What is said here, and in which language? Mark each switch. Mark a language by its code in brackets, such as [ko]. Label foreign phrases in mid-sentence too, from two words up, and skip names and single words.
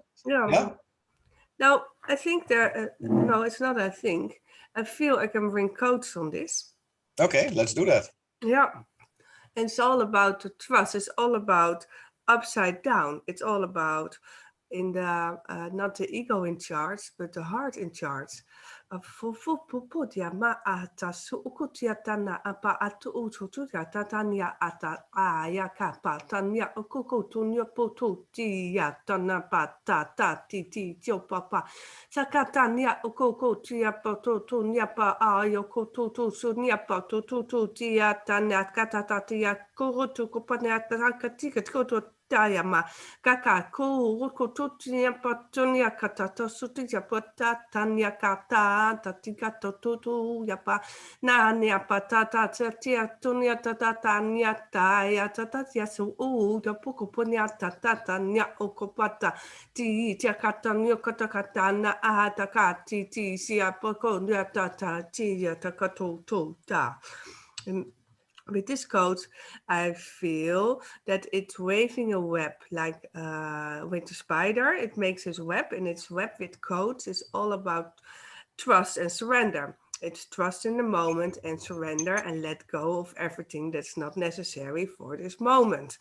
[en] yeah. Now I think there. No, it's not. I think I feel I can bring quotes on this. Okay, let's do that. Yeah. And it's all about the trust. It's all about upside down. It's all about in the not the ego in charge, but the heart in charge. Fufupuputia ma ata suukutia tana apa atu utututia tatania ata aya kapa tanya ukukutunya pututia tana pata tati tio papa sakatania ukukutia pututunya pa ayo kututu sunya putututia tana katatatia kurutu kupania takatika kutu Tayama kaka ku kututia patunia katata sutia pata tanya kata tatika totutu yapa nania patata tatia tunia tatania taya tatatia su ya puku punya tatata nya okopata ti tia katanya katakatana atakati ti sia poko nya tata ti ya takatutu ta. With this quote, I feel that it's waving a web like with the spider. It makes its web, and its web with quotes is all about trust and surrender. It's trust in the moment and surrender and let go of everything that's not necessary for this moment.